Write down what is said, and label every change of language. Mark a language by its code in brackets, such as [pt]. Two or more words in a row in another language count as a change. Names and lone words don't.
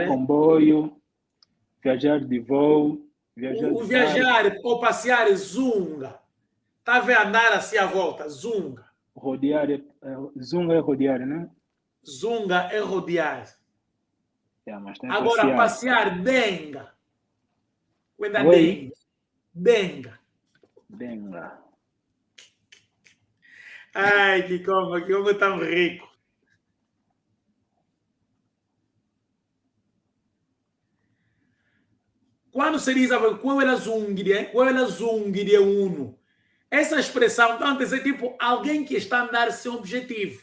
[pt] de comboio, viajar de voo, viajar ou passear é zunga. Está a ver andar assim à volta? Zunga. Rodear, zunga é rodear, né? Zunga é rodear. Mas tem agora, passear, denga. Cuida denga. Denga. Denga. Ai, que como tão rico. Quando se diz qual é a zungire uno? Essa expressão antes é tipo alguém que está a andar sem objetivo.